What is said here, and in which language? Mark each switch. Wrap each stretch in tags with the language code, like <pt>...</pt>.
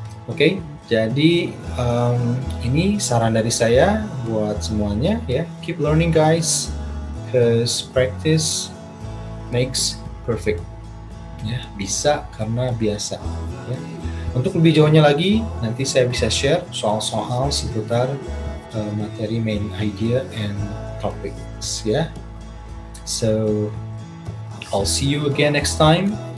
<id>Oke, jadi ini saran dari saya buat semuanya ya.</id> <en>Keep learning guys, cause practice makes perfect.</en> <id>Ya, bisa karena biasa ya. Untuk lebih jauhnya lagi, nanti saya bisa share soal-soal seputar materi</id> <en>main idea and topics. Yeah. So I'll see you again next time.</en>